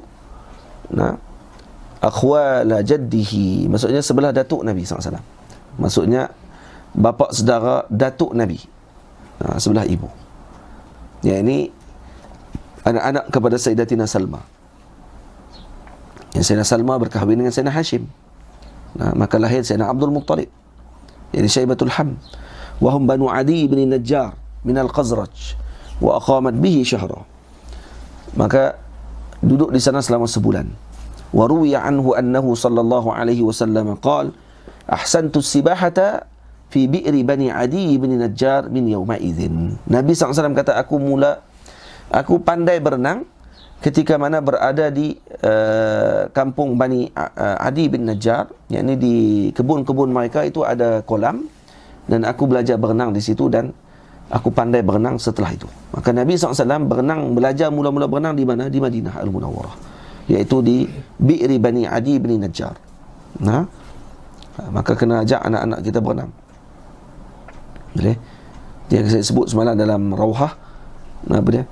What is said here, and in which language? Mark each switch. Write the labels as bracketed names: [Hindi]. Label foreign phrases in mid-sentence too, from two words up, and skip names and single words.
[Malay] Nah, [Arabic] أخوال جده, [Malay] maksudnya sebelah datuk Nabi SAW. Maksudnya bapa saudara datuk Nabi, sebelah ibu. Ya, ini anak-anak kepada Sayyidatina Salma. Yang Sayyidina Salma berkahwin dengan Sayyidina Hashim. Nah, maka lahir Sayyidina Abdul Muttalib, yani Syaibatul Ham. [Arabic] وهم بنو عدي بن النجار من الخزرج. وأقامت به شهرا. [Malay] Maka duduk di sana selama sebulan. [Arabic] وروي عنه أنه صلى الله عليه وسلم قال أحسنت السباحة في بئر بني عدي بن النجار من يومئذ. [Malay] Nabi SAW kata, aku pandai berenang ketika mana berada di kampung Bani Adi bin Najjar, yakni di kebun-kebun mereka itu ada kolam, dan aku belajar berenang di situ dan aku pandai berenang setelah itu. Maka Nabi SAW belajar mula-mula berenang di mana? Di Madinah Al-Munawwarah, iaitu di Bi'ri Bani Adi bin Najjar. Maka kena ajak anak-anak kita berenang. Boleh? Dia saya sebut semalam dalam Rawhah, apa dia?